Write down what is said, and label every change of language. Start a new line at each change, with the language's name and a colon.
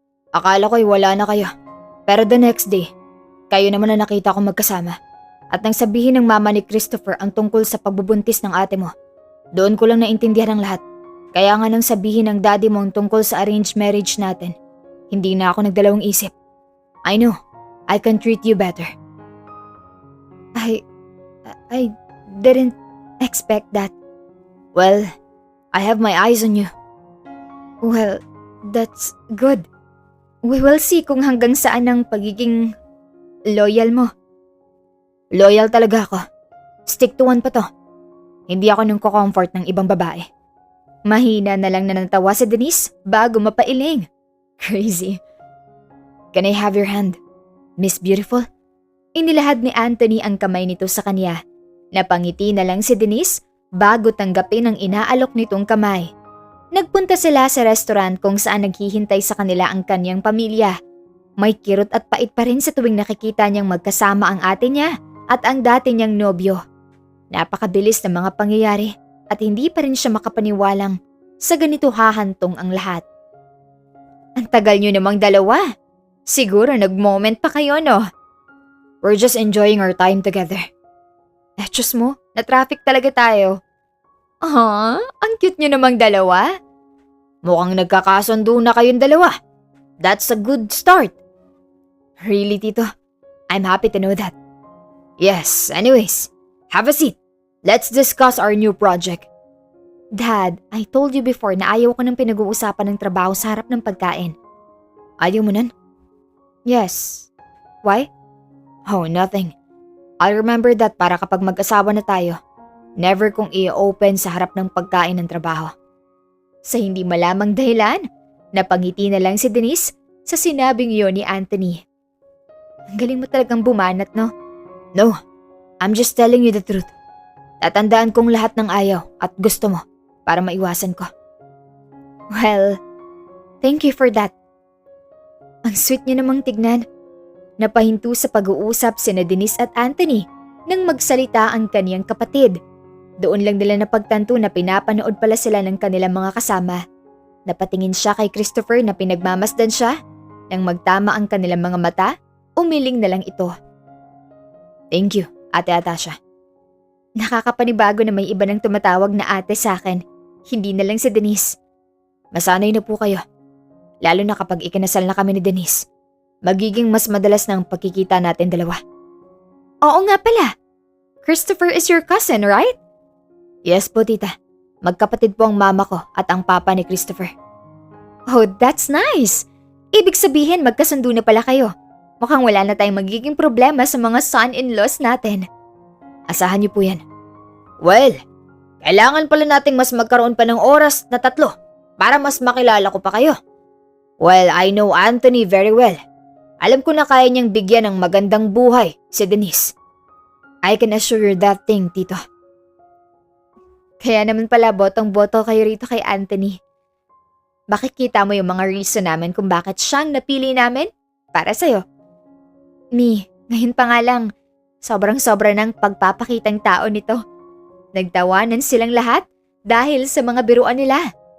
Filipino: Akala ko'y wala na kayo. Pero the next day, kayo naman na nakita ko magkasama. At nang sabihin ng mama ni Christopher ang tungkol sa pagbubuntis ng ate mo, doon ko lang naintindihan ang lahat. Kaya nga nang sabihin ng daddy mo ang tungkol sa arranged marriage natin, hindi na ako nagdalawang isip.
English: I know, I can treat you better. I didn't expect that. Well, I have my eyes on you. Well, that's good.
Filipino: We will see kung hanggang saan ang pagiging loyal mo. Loyal talaga ako. Stick to one pa to. Hindi ako nung comfort ng ibang babae. Mahina na lang na natawa si Denise bago mapailing. Crazy.
English: Can I have your hand, Miss Beautiful?
Filipino: Inilahad ni Anthony ang kamay nito sa kanya. Napangiti na lang si Denise bago tanggapin ang inaalok nitong kamay. Nagpunta sila sa restaurant kung saan naghihintay sa kanila ang kanyang pamilya. May kirot at pait pa rin sa tuwing nakikita niyang magkasama ang ate niya at ang dati niyang nobyo. Napakabilis ng mga pangyayari at hindi pa rin siya makapaniwalang sa ganito hahantong ang lahat. Ang tagal niyo namang dalawa. Siguro nag-moment pa kayo, no?
English: We're just enjoying our time together.
Filipino: Diyos mo, na-traffic talaga tayo. Ang cute niyo namang dalawa. Mukhang nagkakasundo na kayong dalawa.
English: That's a good start. Really, Tito? I'm happy to know that. Yes, anyways, have a seat. Let's discuss our new project.
Filipino: Dad, I told you before na ayaw ko ng pinag-uusapan ng trabaho sa harap ng pagkain.
English: Ayaw mo nun? Yes. Why? Oh, nothing.
Filipino: I'll remember that para kapag mag-asawa na tayo, never kong i-open sa harap ng pagkain ng trabaho. Sa hindi malamang dahilan, napangiti na lang si Denise sa sinabing iyon ni Anthony. Ang galing mo talagang bumanat, no?
English: No, I'm just telling you the truth.
Filipino: Tatandaan kong lahat ng ayaw at gusto mo para maiwasan ko.
English: Well, thank you for that. Ang sweet niya namang tignan.
Filipino: Napahinto sa pag-uusap sina Denise at Anthony nang magsalita ang kaniyang kapatid. Doon lang nila napagtanto na pinapanood pala sila ng kanilang mga kasama. Napatingin siya kay Christopher na pinagmamasdan siya. Nang magtama ang kanilang mga mata, umiling na lang ito. Thank you, Ate Atasha. Nakakapanibago na may iba nang tumatawag na ate sa akin. Hindi na lang si Denise. Masanay na po kayo. Lalo na kapag ikinasal na kami ni Denise. Magiging mas madalas ng pagkikita natin dalawa. Oo nga pala.
English: Christopher is your cousin, right?
Filipino: Yes po, tita. Magkapatid po ang mama ko at ang papa ni Christopher. Oh, that's nice. Ibig sabihin magkasundo na pala kayo. Mukhang wala na tayong magiging problema sa mga son-in-laws natin. Asahan niyo po yan. Well, kailangan pala nating mas magkaroon pa ng oras na 3 para mas makilala ko pa kayo.
English: Well, I know Anthony very well.
Filipino: Alam ko na kaya niyang bigyan ng magandang buhay si Denise.
English: I can assure you that thing, Tito.
Filipino: Kaya naman pala botong-boto kayo rito kay Anthony. Makikita mo yung mga reason namin kung bakit siyang napili namin para sa'yo. Ngayon pa nga lang, sobrang-sobra ng pagpapakitang tao nito. Nagtawanan silang lahat dahil sa mga biruan nila.